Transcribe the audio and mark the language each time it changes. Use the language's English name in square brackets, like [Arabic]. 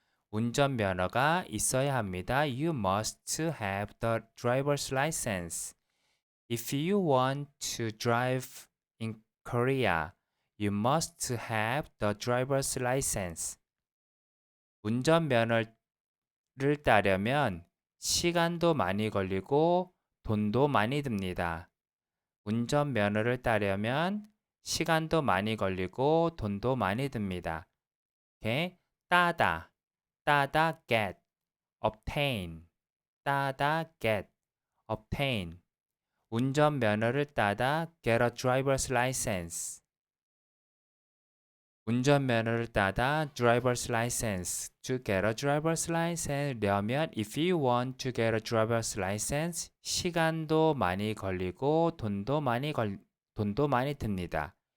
[Korean] 운전면허가 있어야 합니다. [English] You must have the driver's license. If you want to drive in Korea, you must have the driver's license. [Korean] 운전면허를 따려면 시간도 많이 걸리고 돈도 많이 듭니다. 운전면허를 따려면 시간도 많이 걸리고 돈도 많이 듭니다. [English] 오케이? 따다, get, obtain, 따다, get, obtain. [Korean] 운전면허를 따다 [English] get a driver's license. [Korean] 운전면허를 따다 [English] driver's license. To get a driver's license려면 if you want to get a driver's license [Korean] 시간도 많이 걸리고 돈도 많이 듭니다.